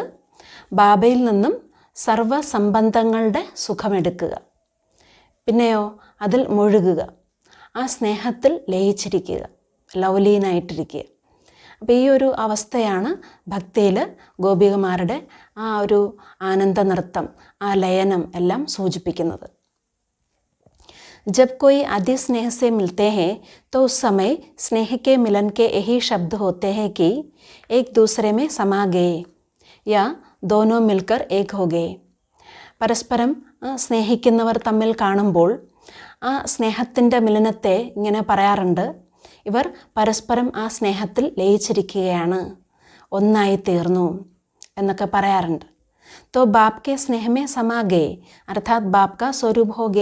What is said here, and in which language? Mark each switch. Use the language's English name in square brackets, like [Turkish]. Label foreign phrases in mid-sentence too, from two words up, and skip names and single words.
[Malayalam] ബാബയിൽ നിന്നും സർവ സംബന്ധങ്ങളുടെ സുഖമെടുക്കുക, പിന്നെയോ അതിൽ മുഴുകുക, ആ സ്നേഹത്തിൽ ലയിച്ചിരിക്കുക, ലൗലീനായിട്ടിരിക്കുക. അപ്പോൾ ഈ ഒരു അവസ്ഥയാണ് ഭക്തിയിൽ ഗോപികമാരുടെ ആ ഒരു ആനന്ദ നൃത്തം, ആ ലയനം എല്ലാം സൂചിപ്പിക്കുന്നത്. [Hindi] जब कोई अति स्नेह से मिलते हैं तो उस समय स्नेह के मिलन के यही शब्द होते हैं कि एक दूसरे में समा गए या दोनों मिलकर एक हो गए. [Malayalam] പരസ്പരം സ്നേഹിക്കുന്നവർ തമ്മിൽ കാണുമ്പോൾ ആ സ്നേഹത്തിൻ്റെ മിലനത്തെ ഇങ്ങനെ പറയാറുണ്ട്, ഇവർ പരസ്പരം ആ സ്നേഹത്തിൽ ലയിച്ചിരിക്കുകയാണ്, ഒന്നായി തീർന്നു എന്നൊക്കെ പറയാറുണ്ട്. [Hindi] तो बाप के स्नेह में समागे अर्थात् बाप का स्वरूप होगे.